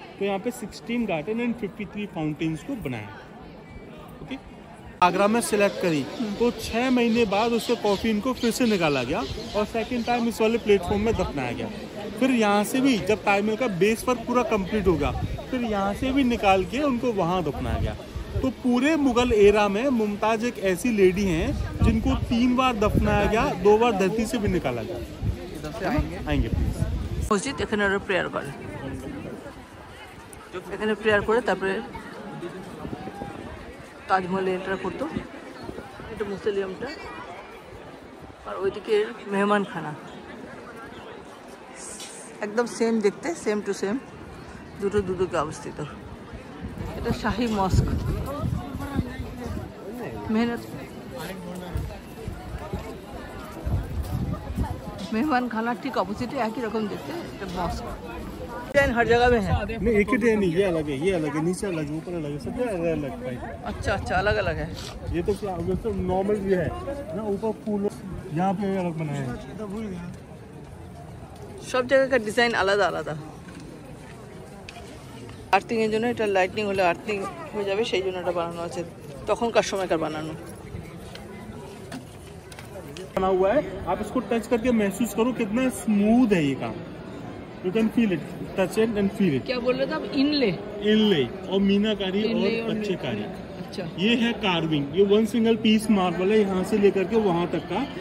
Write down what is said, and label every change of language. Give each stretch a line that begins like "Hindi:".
Hindi: तो यहाँ पे 16 गार्डन एंड 53 फाउंटेन्स को बनाया। ओके, आगरा में सिलेक्ट करी तो 6 महीने बाद उसके कॉफिन को फिर से निकाला गया और सेकेंड टाइम इस वाले प्लेटफॉर्म में दफनाया गया। फिर यहाँ से भी जब ताजमहल का बेस वर्क पूरा कंप्लीट हो गया फिर यहाँ से भी निकाल के उनको वहाँ दफनाया गया। तो पूरे मुगल एरा में मुमताज एक ऐसी लेडी हैं जिनको 3 बार दफनाया गया, 2 बार धरती से भी निकाला गया। इधर से आएंगे प्लीज।
Bangla: মসজিদ এখানে ওরা প্রেয়ার করে, এখানে প্রেয়ার করে তারপরে তাজমহলে এন্টার করতো। এটা মুসলিমটা আর ওইদিকে মেহমানখানা একদম সেম দেখতে, সেম টু সেম, দুটো দুদিকে অবস্থিত। এটা শাহী মস্ক মেহনত
Hindi: मेहमान खाना ठीक अपोजिट है, एक ही रकम देखते हैं। मॉस्क डिजाइन हर जगह में है। नहीं एक ही डिजाइन नहीं, ये अलग है, ये अलग है, नीचे अलग है, ऊपर अलग है, सब अलग अलग है। अच्छा अच्छा, अलग अलग है। ये तो क्या तो नॉर्मल भी है ना, ऊपर फूल यहाँ पे अलग बनाया है। सब जगह का डिजाइन
Bangla: आलादा आलादा। আর্থিং এর জন্য এটা লাইটনিং হলে আর্থিং হয়ে যাবে, সেই জন্য এটা বানানো আছে তখনকার সময়কার বানানো।
Hindi: बना हुआ है, आप इसको टच करके महसूस करो कितना स्मूथ है ये काम।
English: You can feel it, touch it and feel it.
Hindi: क्या बोल रहे थे आप? इनले और मीनाकारी और कच्चेकारी। अच्छा, ये है कार्विंग, ये 1 सिंगल पीस मार्बल है यहाँ से लेकर के वहाँ तक का।